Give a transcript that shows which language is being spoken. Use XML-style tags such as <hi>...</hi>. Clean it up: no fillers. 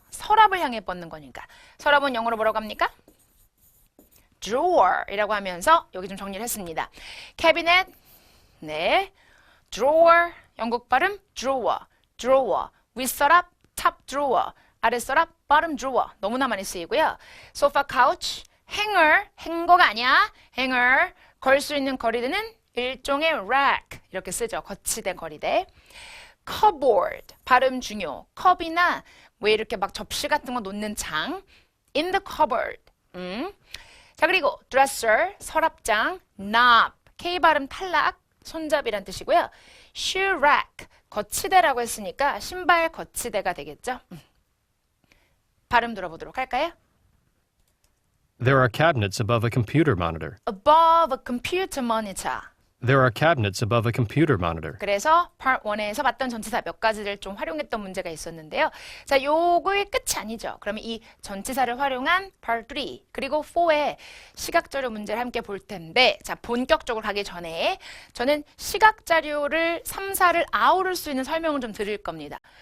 <ko>서랍을 향해 뻗는 거니까. 서랍은 영어로 뭐라고 합니까? drawer이라고 하면서 여기 좀 정리를 했습니다. 캐비넷, 네, drawer, 영국 발음 drawer, drawer, 윗서랍, top drawer, 아랫서랍, bottom drawer 너무나 많이 쓰이고요.</ko> <en>sofa, couch, hanger,</en> <ko>행거가 아니야. hanger, 걸 수 있는 거리대는 일종의 rack 이렇게 쓰죠. 거치대, 거리대. cupboard, 발음 중요. 컵이나 왜 이렇게 막 접시 같은 거 놓는 장,</ko> <en>in the cupboard.</en> <ko>자, 그리고 dresser, 서랍장, knob, K 발음 탈락, 손잡이란 뜻이고요. shoe rack, 거치대라고 했으니까 신발 거치대가 되겠죠. 발음 들어보도록 할까요?</ko> <en>There are cabinets above a computer monitor. above a computer monitor. There are cabinets above a computer monitor.</en> <ko>그래서 part 1에서 봤던 전치사 몇 가지를 좀 활용했던 문제가 있었는데요. 자, 요거의 끝이 아니죠. 그러면 이 전치사를 활용한 part 3 그리고 4의 시각자료 문제를 함께 볼 텐데 자, 본격적으로 가기 전에 저는 시각자료를 3, 4를 아우를 수 있는 설명을 좀 드릴 겁니다.</ko>